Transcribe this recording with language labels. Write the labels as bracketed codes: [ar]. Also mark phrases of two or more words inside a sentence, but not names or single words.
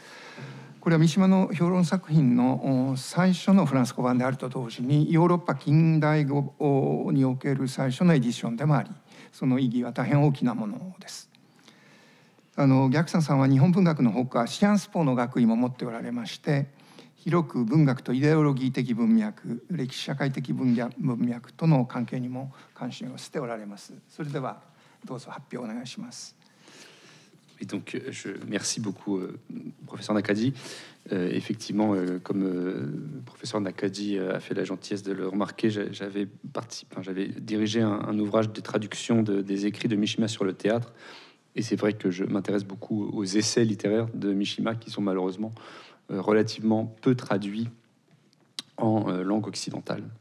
[ja] これは三島の評論作品の最初のフランス語版であると同時にヨーロッパ近代語における最初のエディションでもあり、その意義は大変大きなものです。逆三さんは日本文学のほかシアンスポの学位も持っておられまして、広く文学とイデオロギー的文脈、歴史社会的文脈との関係にも関心を寄せておられます。それではどうぞ発表お願いします。 [fr] Et donc, merci beaucoup, professeur Nakadi. Effectivement, comme professeur Nakadi a fait la gentillesse de le remarquer, j'avais dirigé un ouvrage de traduction des écrits de Mishima sur le théâtre. Et c'est vrai que je m'intéresse beaucoup aux essais littéraires de Mishima qui sont malheureusement relativement peu traduits en langue occidentale.